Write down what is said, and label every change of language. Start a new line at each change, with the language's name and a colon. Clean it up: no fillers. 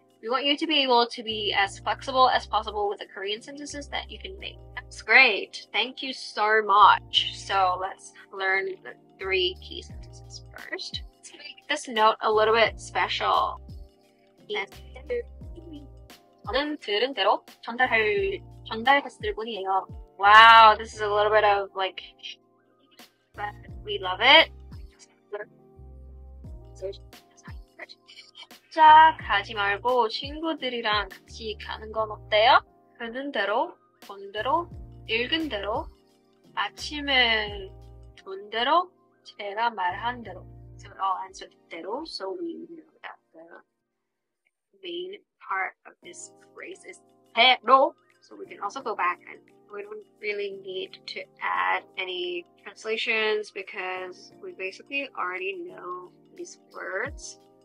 English: We want you to be able to be as flexible as possible with the Korean sentences that you can make. That's great. Thank you so much. So let's learn the 3 key sentences first. Let's make this note a little bit special.
Korean: 저는 들은 대로 전달했을 뿐이에요.
English: Wow, this is a little bit of like, but we love it.
Korean: 혼자 가지 말고 친구들이랑 같이 가는 건 어때요? 듣는 대로, 본 대로, 읽은 대로, 아침에 본 대로, 제가 말한 대로.
English: So it all ends with 대로, so we know that the main part of this phrase is 대로. So we can also go back, and we don't really need to add any translations because we basically already know these words.